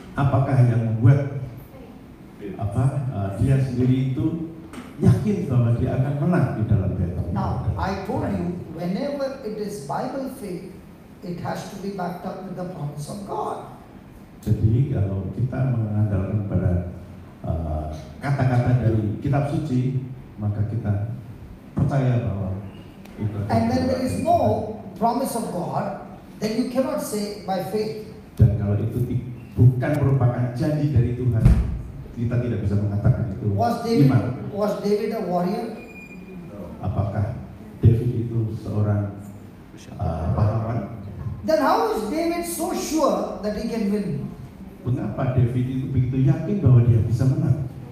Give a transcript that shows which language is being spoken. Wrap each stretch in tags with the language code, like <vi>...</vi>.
<id>Apakah yang membuat dia sendiri itu yakin bahwa dia akan menang di dalam battle?</id> <en>Now, I told you, whenever it is Bible faith, it has to be backed up with the promise of God.</en> <id>Jadi kalau kita mengandalkan pada kata-kata dari kitab suci, maka kita percaya bahwa itu.</id> <en>And when there is no promise of God, then you cannot say by faith.</en> <id>Dan kalau itu bukan merupakan janji dari Tuhan, kita tidak bisa mengatakan itu</id> <en>Was</en> <id>iman.</id> <en>David a warrior?</en> <id>Apakah David itu seorang pahlawan.</id> <en>Then how is David so sure that he can win?</en> <id>Mengapa David itu begitu yakin bahwa dia bisa menang?</id>